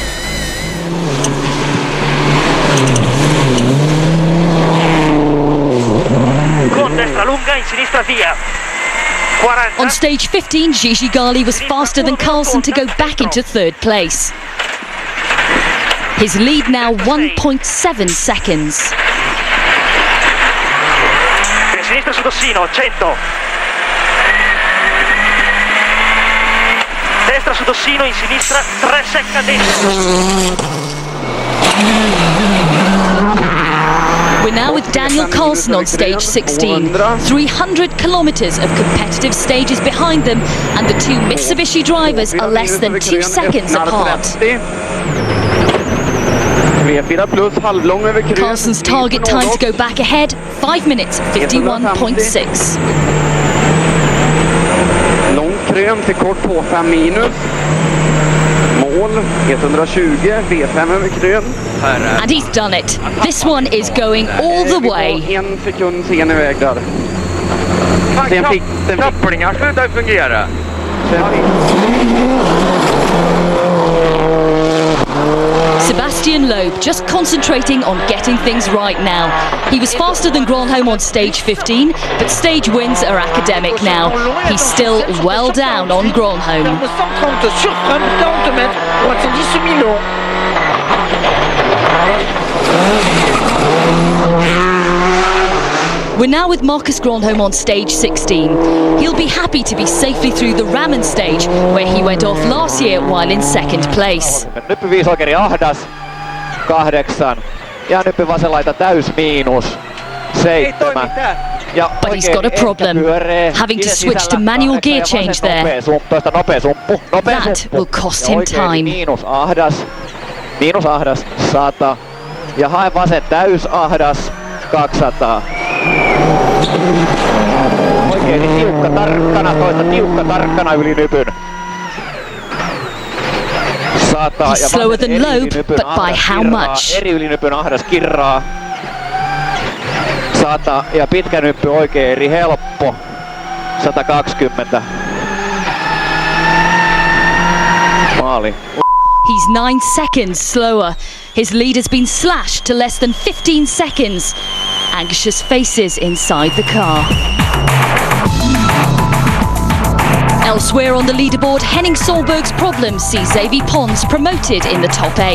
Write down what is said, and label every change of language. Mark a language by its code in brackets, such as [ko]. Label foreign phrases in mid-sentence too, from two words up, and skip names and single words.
[en] On stage 15, Gigi Gali was faster than Carlson to go back into 3rd place. His lead now 1.7 seconds. [it] Sinistra su Tossino, 100. Destra su Tossino, in sinistra, 3 secondi. [en] We're now with Daniel Carlson on stage 16. 300 kilometers of competitive stages behind them, and the two Mitsubishi drivers are less than 2 seconds apart. Carlson's target time to go back ahead, 5 minutes 51.6. [sv] Lång krön till kort på 5 minus. Mål 120, V5 över krön. [en] And he's done it. This one is going all the way. [sv] 1 sekund sen iväg där. Kopplingar slutar fungera. [en] Sebastian Loeb just concentrating on getting things right now. He was faster than Granholm on stage 15, but stage wins are academic now. He's still well down on Granholm. We're now with Marcus Granholm on stage 16. He'll be happy to be safely through the Ramen stage, where he went off last year while in 2nd place. [fi] Nyppy viisolkeri ahdas 8 ja nyppy vasenlaita täys miinus 7. [en] But he's got a problem, having to switch to manual gear change there. That will cost him time. [fi] Miinus ahdas 100 ja hae vasen täys ahdas 200. Oikein tiukka tarkkana yli nypyn. [en] He's slower than Loeb, but by how much? [fi] Eri yli nypyn ahdas kirraa. 100 ja pitkä nyppy oikein eri helppo. 120. Maali. [en] He's 9 seconds slower. His lead has been slashed to less than 15 seconds. Anxious faces inside the car. Elsewhere on the leaderboard, Henning Solberg's problems see Xavier Pons promoted in the top 8.